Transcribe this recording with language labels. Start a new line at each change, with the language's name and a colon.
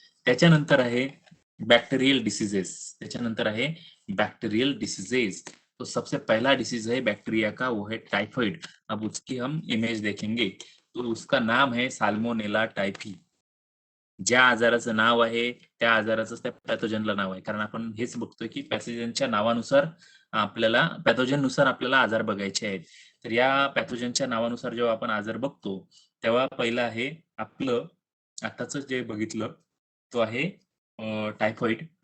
Marathi: त्याच्यानंतर आहे bacterial diseases. त्याच्यानंतर आहे बैक्टीरियल डिसीजेज.
Hindi: तो सबसे पहला डिसीज है बैक्टीरिया का, वो है टाइफाइड. अब उसकी हम इमेज देखेंगे. तो उसका नाम है साल्मोनेला टायफी.
Marathi: ज्या आजाराचं नाव आहे त्या आजाराचंच त्या पॅथोजनला नाव आहे. कारण आपण हेच बघतोय की पॅथोजनच्या नावानुसार आपल्याला पॅथोजननुसार आपल्याला आजार बघायचे आहेत. तर या पॅथोजनच्या नावानुसार जेव्हा आपण आजार बघतो, तेव्हा पहिलं आहे आपलं आताच जे बघितलं, तो आहे टायफॉइड.